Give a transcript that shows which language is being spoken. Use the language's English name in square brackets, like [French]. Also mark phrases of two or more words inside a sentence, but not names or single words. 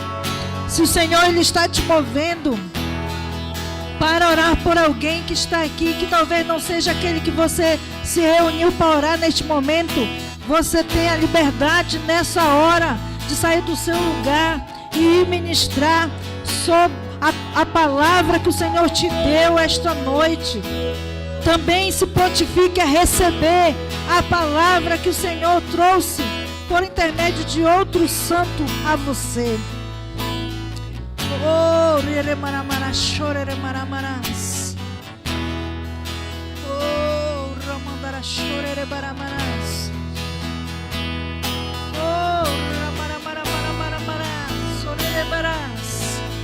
[Portuguese] Se o Senhor Ele está te movendo para orar por alguém que está aqui, que talvez não seja aquele que você se reuniu para orar neste momento, você tem a liberdade nessa hora de sair do seu lugar e ministrar sobre a palavra que o Senhor te deu esta noite. também se prontifique a receber a palavra que o Senhor trouxe por intermédio de outro santo a você. Oh, reremaramaras, choreremaramarás. Oh, ramandaras, chorerebaramaras. Oh, ramaramaramaramarás, sorerebarás.